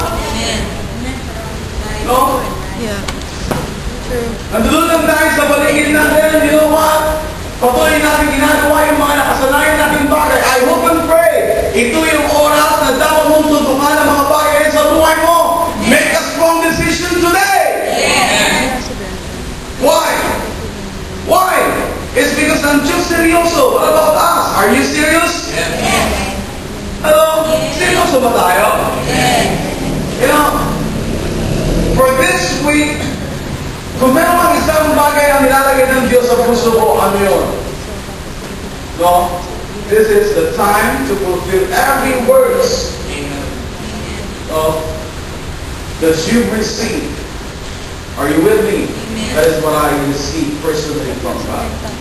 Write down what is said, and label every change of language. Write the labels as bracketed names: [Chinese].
[English] Amen. No? Yeah. True. [Filipino] Nandun lang tayo sa paligid natin, [English] you know what? [Filipino] Patuloy natin ginagawa yung mga nakasanayan natin bagay. [English] I hope and pray. [Filipino] Ito yung oras na dapat mong tutukan ang mga bagay sa buhay mo. [English] Make a strong decision today. Yes. Why? Why? It's because I'm just seryoso. What about us? Are you serious? Yes. [Filipino] Hello? Seryoso ba tayo? [English] Yes. You know, for this week, [Filipino] kung meron ang isang bagay ang nilalagay ng Diyos sa puso ko, ano yun? No? [English] This is the time to fulfill every words of that you've received. Are you with me? Amen. That is what I received personally from God.